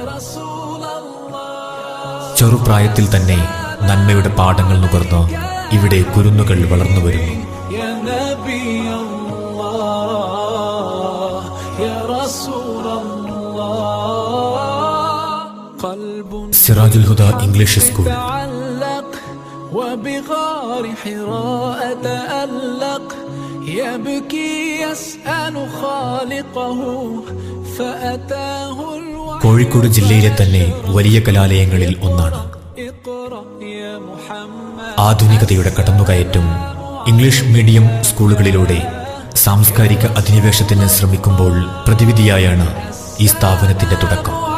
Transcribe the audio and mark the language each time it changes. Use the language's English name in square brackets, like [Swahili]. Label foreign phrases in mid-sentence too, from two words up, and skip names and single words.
[Malayalam] ചെറുപ്രായത്തിൽ തന്നെ നന്മയുടെ പാഠങ്ങൾ നുകർന്ന് ഇവിടെ കുരുന്നുകൾ വളർന്നു വരുന്നു. സിറാജുൽ ഹുദ ഇംഗ്ലീഷ് സ്കൂൾ. [Arabic] وبغار حراء تألق يبكي يسأل خالقه فأتاه [Malayalam] കോഴിക്കോട് ജില്ലയിലെ തന്നെ വലിയ കലാലയങ്ങളിൽ ഒന്നാണ്. ആധുനികതയുടെ കടന്നുകയറ്റം ഇംഗ്ലീഷ് മീഡിയം സ്കൂളുകളിലൂടെ സാംസ്കാരിക അധിനിവേശത്തിന് ശ്രമിക്കുമ്പോൾ പ്രതിവിധിയായാണ് ഈ സ്ഥാപനത്തിന്റെ തുടക്കം.